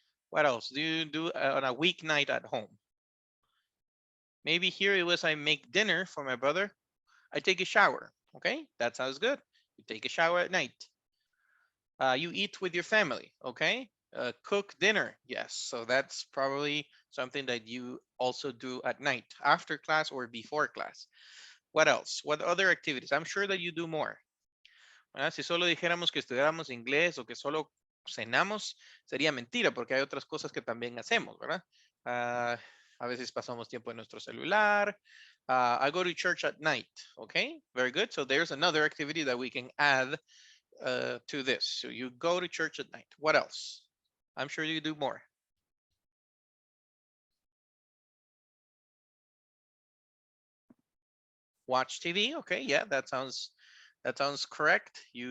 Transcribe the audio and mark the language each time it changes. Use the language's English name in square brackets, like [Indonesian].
[English] What else do you do on a weeknight at home? Maybe here it was I make dinner for my brother. I take a shower. Okay, that sounds good. You take a shower at night. You eat with your family. Okay, cook dinner. Yes, so that's probably something that you also do at night, after class or before class. What else? What other activities? I'm sure that you do more. [Spanish] Si solo dijéramos que estudiáramos inglés o que solo cenamos, sería mentira, porque hay otras cosas que también hacemos, ¿verdad? A veces pasamos tiempo en nuestro celular. [English] I go to church at night. Okay, very good. So there's another activity that we can add to this. So you go to church at night. What else? I'm sure you do more. Watch TV. Okay, yeah, that sounds correct.